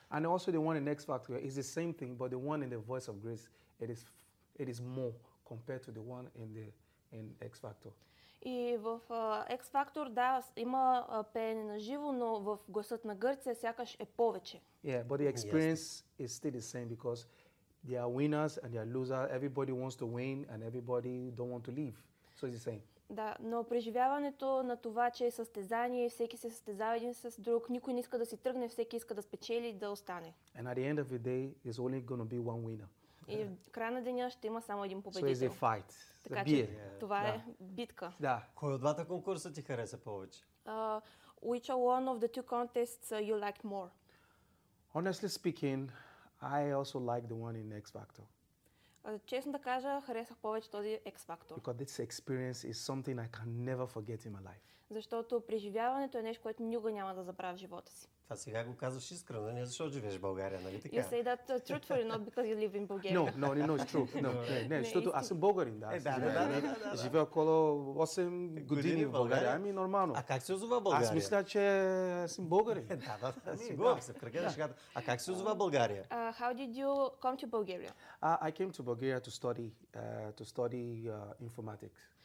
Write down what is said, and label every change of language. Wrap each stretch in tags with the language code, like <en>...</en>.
<en>And also the one in X Factor is the same thing, but the one in the Voice of Greece, it is more compared to the one in X Factor.</en> <bg>И в X Factor, да, има пеене на живо, но в Гласът на Гърция сякаш е повече.</bg> <en>Yeah, but the experience is still the same because there are winners and there are losers. Everybody wants to win and everybody don't want to leave. So it's the same.</en> <bg>Да, но преживяването на това, че е състезание, всеки се състезава един с друг, никой не иска да си тръгне, всеки иска да спечели, да остане.</bg> <en>And at the end of the day, there's only going to be one winner.</en> <bg>И в края на деня ще има само един победител.</bg> <en>So it's a fight.</en> <bg>Така че това е битка. Да. Кой от двата конкурса ти хареса повече?</bg> <en>which one of the two contests you liked more? Honestly speaking, I also like the one in X Factor.</en> <bg>Честно да кажа, харесах повече този X Factor.</bg> <en>Because this experience is something I can never forget in my life.</en> <bg>Защото преживяването е нещо, което никога няма да забравя в живота си. Това сега го казваш искрено, не защото живееш в България, нали така?</bg> <en>You say that truthfully, not because you live in Bulgaria. No, it's true.</en> <bg>No, не, защото аз съм българин, да. Да. Живе около 8 години в България, ами нормално. А как се озова България? Аз мисля, че съм българин. Да, сигурам се, в кръга на шегата. А как се озова България?</bg> <en>How did you come to Bulgaria? I came to Bulgaria to study informatics.</en>